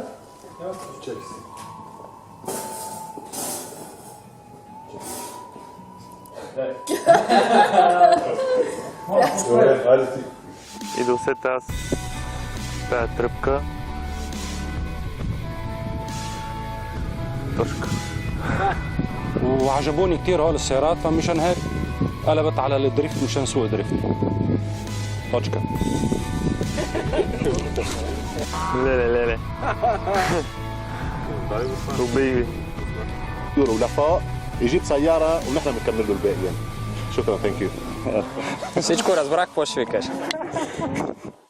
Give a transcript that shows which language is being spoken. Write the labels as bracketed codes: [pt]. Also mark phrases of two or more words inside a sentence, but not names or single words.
[bg] И да усета аз тая тръпка. точка. [ar] وعجبوني كثير هول السيارات فمشان هيك قلبت على الدريفت مشان سوق دريفت. توشكا. ليه حبيبي ولفاء يجيب سيارة ونحن بنكمل له الباقي. [en] شكرا thank you. [bg] Всичко разбрах, какво ще ви кажа.